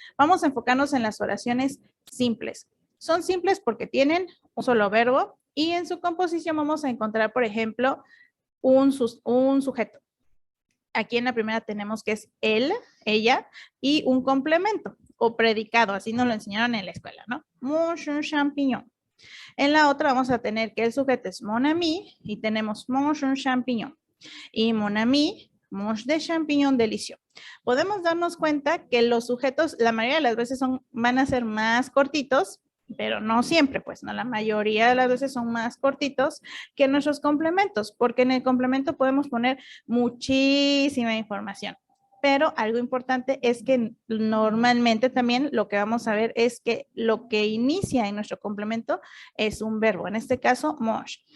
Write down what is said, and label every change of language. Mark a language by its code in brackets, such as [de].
[es] Vamos a enfocarnos en las oraciones simples. Son simples porque tienen un solo verbo y en su composición vamos a encontrar, por ejemplo, un sujeto. Aquí en la primera tenemos que es él, ella, y un complemento o predicado, así nos lo enseñaron en la escuela, ¿no? [fr] Mange un champignon. [es] En la otra vamos a tener que el sujeto es [fr] mon ami [es] y tenemos [fr] mange un champignon. Y mon ami mange des champignons délicieux. [es] Podemos darnos cuenta que los sujetos la mayoría de las veces van a ser más cortitos, pero no siempre, pues, ¿no? La mayoría de las veces son más cortitos que nuestros complementos, porque en el complemento podemos poner muchísima información. Pero algo importante es que normalmente también lo que vamos a ver es que lo que inicia en nuestro complemento es un verbo, en este caso, mange.